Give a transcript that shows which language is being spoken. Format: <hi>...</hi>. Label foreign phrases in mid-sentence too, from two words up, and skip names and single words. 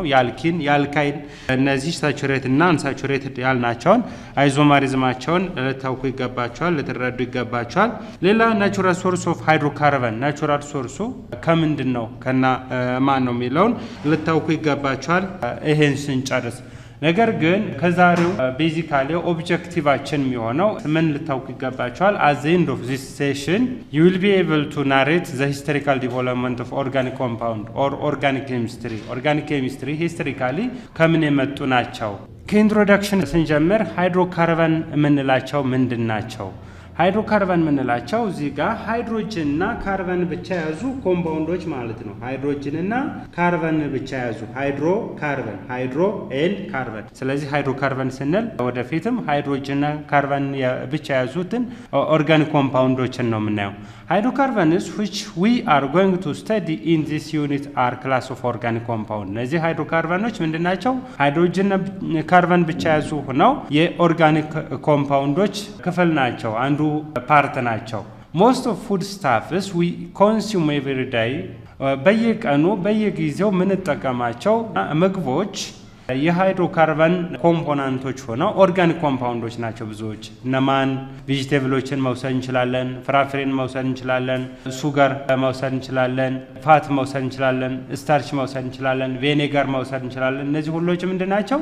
<am>የአልኪን፣ የአልካይን እነዚህ ሳቹሬትድ እና አንሳቹሬትድ ያልናቸውን አይዞማሪዝማቸውን ልታውቁ ይገባቸዋል፣ ልትረዱ ይገባቸዋል። ሌላ</am> <en>natural source of hydrocarbon</en> <am>ናቹራል ሶርሱ ከምንድን ነው ከና ማን ነው የሚለውን ልታውቁ ይገባቸዋል። ይሄን ስንጨርስ ነገር ግን ከዛሬው ቤዚካሊ ኦብጀክቲቫችን የሚሆነው ምን ልታውቁ ይገባቸዋል።</am> <en>at the end of this session you will be able to narrate the historical development of organic compound or organic chemistry historically</en> <am>ከምን የመጡ ናቸው። ከኢንትሮዳክሽን ስንጀምር ሃይድሮካርበን የምንላቸው ምንድን ናቸው? ሃይድሮካርበን የምንላቸው እዚህ ጋር ሃይድሮጅን እና ካርበን ብቻ ያዙ ኮምፓውንዶች ማለት ነው። ሃይድሮጅን እና ካርበን ብቻ ያዙ</am> <en>hydro and carbon።</en> <am>ስለዚህ ሃይድሮካርበን ስንል ወደፊትም ሃይድሮጅን እና ካርበን ብቻ ያዙትን ኦርጋኒክ ኮምፓውንዶችን ነው የምናየው።</am> <en>hydrocarbons which we are going to study in this unit are class of organic compound።</en> <am>እነዚህ ሃይድሮካርበኖች ምንድናቸው? ሃይድሮጅን እና ካርበን ብቻ ያዙ ሆነው የኦርጋኒክ ኮምፓውንዶች ክፍል ናቸው፣ አንዱ ፓርት ናቸው።</am> <en>most of food stuffs we consume every day</en> <am>በየቀኑ በየጊዜው ምንጠቀማቸው ምግቦች የሃይድሮካርበን ኮምፖነንቶች ሆነው ኦርጋኒክ ኮምፓውንዶች ናቸው ብዙዎች። እነማን? ቬጂቴብሎችን መውሰድ እንችላለን፣ ፍራፍሬን መውሰድ እንችላለን፣ ሱጋር መውሰድ እንችላለን፣ ፋት መውሰድ እንችላለን፣ ስታርች መውሰድ እንችላለን፣ ቬኔጋር መውሰድ እንችላለን። እነዚህ ሁሎች ምንድናቸው?</am>